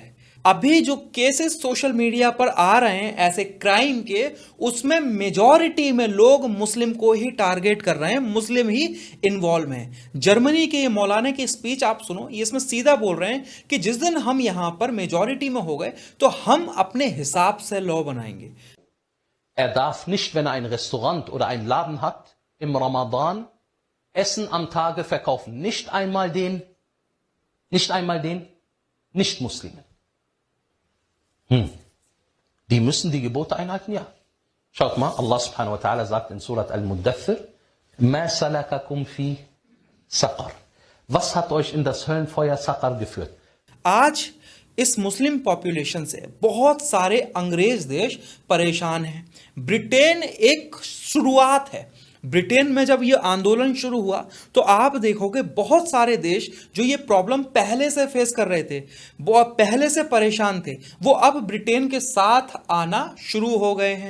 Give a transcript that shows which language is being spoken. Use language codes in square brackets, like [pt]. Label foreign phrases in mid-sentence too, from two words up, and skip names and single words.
[hi] अभी जो केसेस [en] social media [hi] पर आ रहे हैं ऐसे क्राइम के, उसमें मेजॉरिटी में लोग मुस्लिम को ही टारगेट कर रहे हैं, मुस्लिम ही इन्वॉल्व हैं। जर्मनी के ये मौलाना की स्पीच आप सुनो, ये इसमें सीधा बोल रहे हैं कि जिस दिन हम यहां पर मेजॉरिटी में हो गए तो हम अपने हिसाब से लॉ बनाएंगे। [de] Er darf nicht, wenn er ein Restaurant oder einen Laden hat, im Ramadan Essen am Tage verkaufen. Nicht einmal den Nicht-Muslimen. Die müssen die Gebote einhalten? Ja. Schaut mal, [ar] الله سبحانه وتعالى [de] sagt in Surat Al-Muddathir, [ar] ما سلككم في سقر. [de] Was hat euch in das Höllenfeuer Saqar geführt? [hi] आज इस मुस्लिम पॉपुलेशन से बहुत सारे अंग्रेज देश परेशान हैं। ब्रिटेन एक शुरुआत है। ब्रिटेन में जब ये आंदोलन शुरू हुआ तो आप देखोगे बहुत सारे देश जो ये प्रॉब्लम पहले से फेस कर रहे थे, वो पहले से परेशान थे, वो अब ब्रिटेन के साथ आना शुरू हो गए हैं।